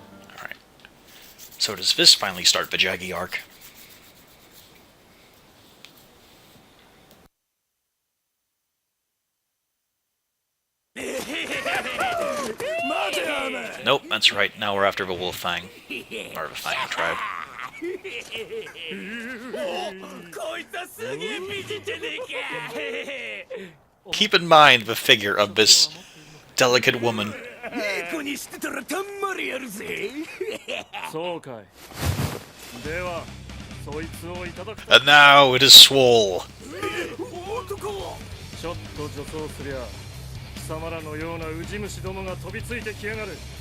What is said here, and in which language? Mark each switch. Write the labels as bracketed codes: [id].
[en] Alright. So does this finally start the Jaggy arc? Nope, that's right. Now we're after the Wolf Fang. Or the Fang tribe. [ja] こいつはすげえ美人じゃねえか [en] Keep in mind the figure of this delicate woman. [ja] いい子にしてたらたんまりやるぜそうかい。では、そいつをいただく。 [en] And now it is Swole. [ja] 男ちょっと助走すりゃ、貴様らのようなウジ虫どもが飛びついてきやがる。